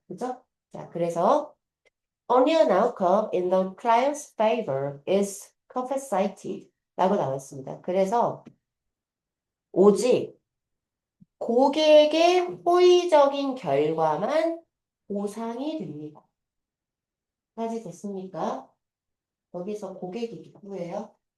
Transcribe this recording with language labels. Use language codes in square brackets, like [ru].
[ko] 그죠? 자, 그래서 [en] only an outcome in the client's favor is compensated [ko] 라고 나왔습니다. 그래서 오직 고객의 호의적인 결과만 보상이 됩니다. 까지 됐습니까? 여기서 고객이 누구예요?